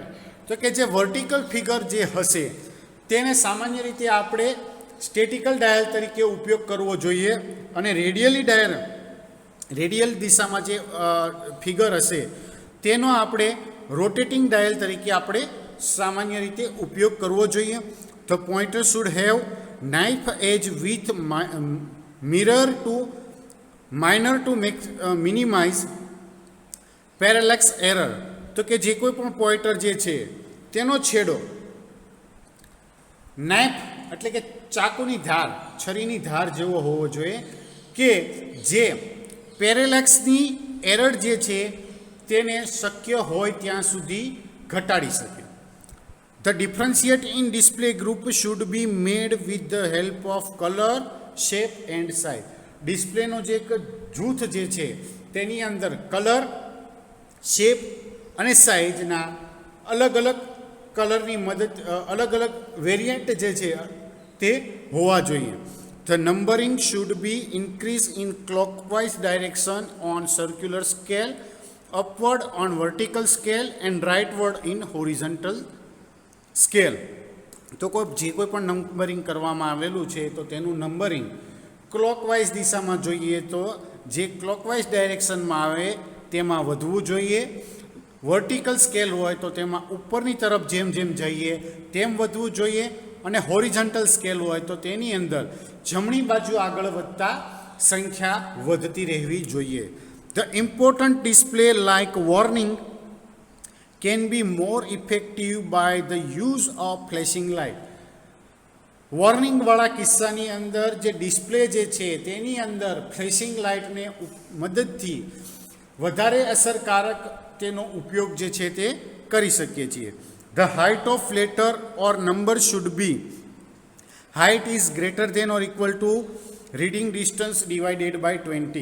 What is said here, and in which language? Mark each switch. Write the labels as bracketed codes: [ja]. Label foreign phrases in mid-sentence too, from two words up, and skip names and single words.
[gu] તો કે જે [en] vertical figure [gu] જે હશે તેને સામાન્ય રીતે આપણે [en] statical dial [gu] તરીકે ઉપયોગ કરવો જોઈએ અને રેડિયલ દિશામાં જે ફિગર હશે તેનો આપણે [en] rotating dial [gu] તરીકે આપણે સામાન્ય રીતે ઉપયોગ કરવો જોઈએ. [en] the pointer should have knife edge with mirror to minor to minimize parallax error, [gu] તો કે જે કોઈ પણ પોઇન્ટર જે છે તેનો છેડો નાઇફ એટલે કે ચાકુની ધાર, છરીની ધાર જેવો હોવો જોઈએ કે જે પેરેલેક્સની એરર જે છે તેને શક્ય હોય ત્યાં સુધી ઘટાડી શકે. [en] The differentiate in display group should be made with the help of color, shape and size. [gu] ડિસ્પ્લેનો જે એક જૂથ જે છે તેની અંદર કલર, શેપ અને સાઇઝના અલગ અલગ કલરની મદદ, અલગ અલગ વેરિયન્ટ જે છે તે હોવા જોઈએ. [en] The numbering should be increased in clockwise direction on circular scale, upward on vertical scale and rightward in horizontal સ્કેલ. [gu] તો જે કોઈ પણ નંબરિંગ કરવામાં આવેલું છે તો તેનું નંબરિંગ ક્લોકવાઇઝ દિશામાં જોઈએ તો જે ક્લોકવાઇઝ ડાયરેક્શનમાં આવે તેમાં વધવું જોઈએ. [en] vertical scale [gu] હોય તો તેમાં ઉપરની તરફ જેમ જેમ જઈએ તેમ વધવું જોઈએ, અને [en] horizontal scale [gu] હોય તો તેની અંદર જમણી બાજુ આગળ વધતા સંખ્યા વધતી રહેવી જોઈએ. [en] the important display like warning can be more effective by the use of flashing light. [gu] વોર્નિંગવાળા કિસ્સાની અંદર જે ડિસ્પ્લે જે છે તેની અંદર ફ્લેશિંગ લાઇટને મદદથી વધારે અસરકારક તેનો ઉપયોગ જે છે તે કરી શકીએ છીએ. [en] the height of letter or number should be, height is greater than or equal to reading distance divided by 20.